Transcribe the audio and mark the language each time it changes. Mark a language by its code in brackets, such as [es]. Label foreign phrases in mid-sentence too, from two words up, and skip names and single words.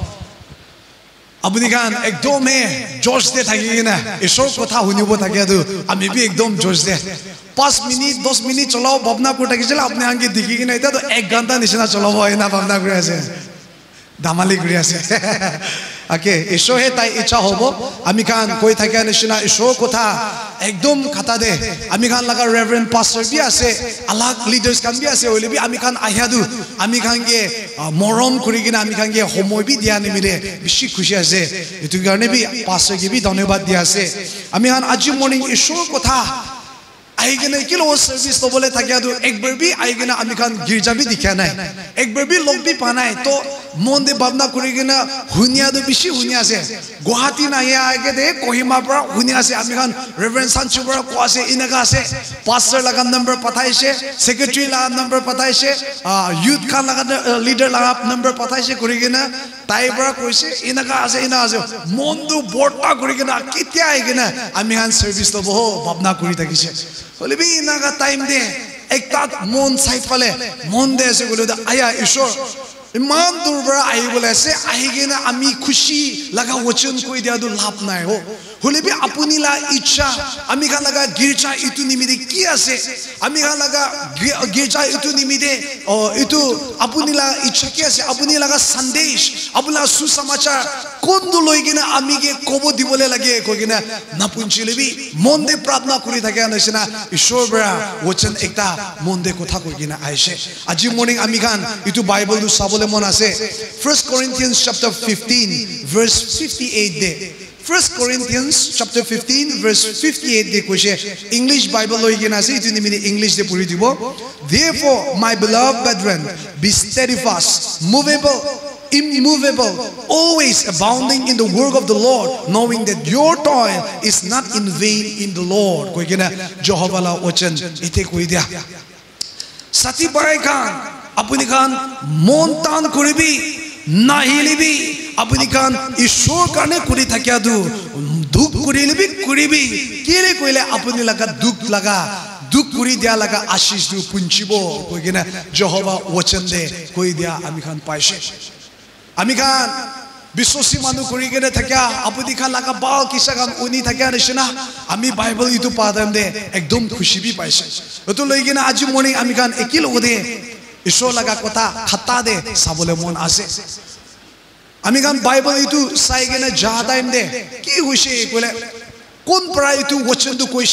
[nag] apni khan ekdom he josh de thakigina ishor kotha hunibo thakya du ami bi ekdom josh de 5 minute 10 minute cholao bhabna ko thakisela apni ange dikhigina eta to 1 ghanta nishina cholabo ena bhabna kori ase damali kori ase okay ishor he tai icha hobo ami khan koi thakya nishina ishor kotha ekdom khata de ami khan laga [en] reverend pastor [nag] bi ase alag leaders kan bi ase hoile bi ami khan ahya du ami khan ge morom kurigina ami khan ge homoy bi dia nimire bishi khushi ase itu garne bi pastor ge bi dhanyabad dia ase ami khan aji morning ishor kotha aigena kilo service to bole thakya du ekbar bi aigena ami khan girja bi dikhya nai ekbar bi log bi panai to monde bhabna kurigina hunia du bishi hunia ase Guwahati na ya age de Kohima pra hunia ase ami khan reverend sanchu pra ko ase inaga ase pastor laga number pathaise secretary la number pathaise youth khan laga leader laga number pathaise kurigina tai pra koise inaga ase mondu borta kurigina kitya aigena ami khan service to boho bhabna kuri thakise holebi inaga time de ekta mon side phale mon de ase gole da aya ishor iman durbara ahi bole ase ahigena ami khushi laga wachan koi dia du lap nai ho holebi apuni la icha ami khan laga girja itu nimide ki ase ami khan laga girja itu nimide itu apuni la icha ki ase apuni laga sandesh apuna susamachar kondu loigena ami ge kobo dibole lage kogina napunchilebi monde pratna kuri thakya nasina ishor bra wachan ekta monde kotha kogina aise aji morning ami khan itu bible du sabole mon ase 1 Corinthians chapter 15 verse 58 de 1 Corinthians chapter 15 verse 58 de koise [en] English Bible [nag] loigena ase itu nimine English de puri dibo [en] therefore my beloved brethren be steadfast immovable, always abounding in the work of the Lord, knowing that your toil is not in vain in the Lord. [nag] Koi kena Jehovah la wachan ite koi dia. Sati barai khan, apuni khan montan kuribi, nahilibi, apuni kan ishor karne kuri thakya du duk kurile bi kuribi kile koile apuni laga duk laga duk kuri dia laga ashish du punchibo koigena Jehovah wachan de koi dia ami khan paise ami khan Bisosi manu kuri kene thakya apuni khan laga bal kisa kan uni thakya nishina ami Bible itu padam de ekdom khushi bi paise etu loi kena aji morning ami khan ekil ode ishor laga kotha khata de sabole mon ase ami khan Bible itu sai kena ja time de ki hoise kole kon pra itu wachan du koise